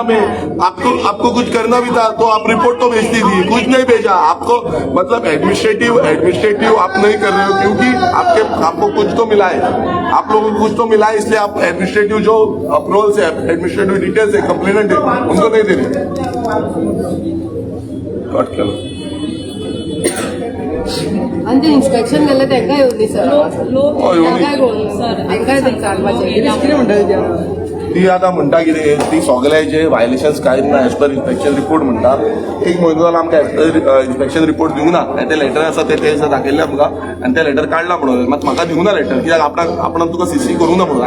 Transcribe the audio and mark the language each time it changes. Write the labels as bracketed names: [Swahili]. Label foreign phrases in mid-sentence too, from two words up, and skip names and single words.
[Hindi] मैं आपको कुछ करना भी था तो आप रिपोर्ट तो भेजती थी, कुछ नहीं भेजा आपको। मतलब एडमिनिस्ट्रेटिव आप नहीं कर रहे हो, क्योंकि आपको कुछ तो मिला है, आप लोगों को कुछ तो मिला है, इसलिए आप एडमिनिस्ट्रेटिव जो अप्रूवल है, एडमिनिस्ट्रेटिव डिटेल्स है, कंप्लेनेंट है, उनको नहीं दे रहे। कट करो [Konkani] आणि इन्स्पेक्शन केलं तेंका येवनी सर, काय करून सर तेंकाय ते चालवायचे कितें म्हणटा ती आता म्हणटा कितें, ती सगळ्याचे व्हायलेशन्स कांय ना, [English] as per inspection report [Konkani] म्हणटा। एक म्हयनो जाला आमकां [English] inspection report [Konkani] दिवंक ना, आनी ते लेटर आसा ते दाखयल्ले आमकां, आनी ते लेटर काडला म्हणून, मात म्हाका दिवंक ना लेटर, कित्याक आपण तुका सीसी करूंक ना म्हणून।